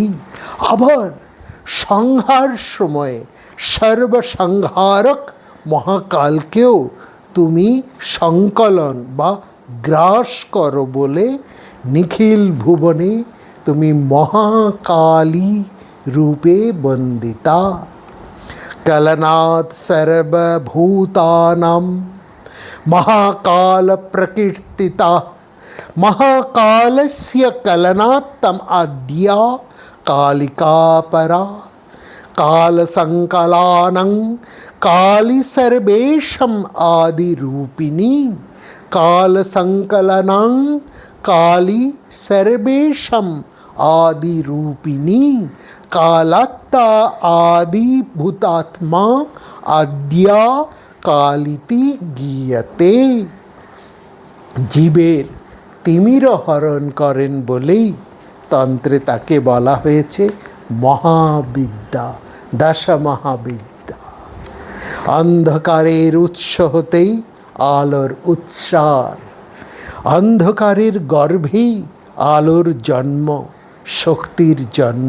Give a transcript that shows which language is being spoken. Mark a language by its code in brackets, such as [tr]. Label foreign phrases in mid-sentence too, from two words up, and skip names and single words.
[bn] আবার সংহার সময়ে সর্বসংহারক মহাকালকেও তুমি সংকলন বা গ্রাস করো বলে নিখিল ভুবনে তুমি মহাকালী রূপে বন্দিতা। [sa] कलनात् सर्वभूतानां महाकाल प्रकीर्तिता। महाकालस्य कलनात्तम आद्या कालिका परा। कालसंकलानं काली सर्वेशम आदि रूपिणी। कालसंकलनं काली सर्वेशम आदि रूपिणी। कालात्ता आदि भूतात्मा आद्या कालिति गीयते। [bn] জীবের তিমির হরণ করেন বলেই তন্ত্রে তাকে বলা হয়েছে মহাবিদ্যা, দশ মহাবিদ্যা। অন্ধকারের উৎস হতেই আলোর উৎসার, অন্ধকারের গর্ভেই আলোর জন্ম, শক্তির জন্ম।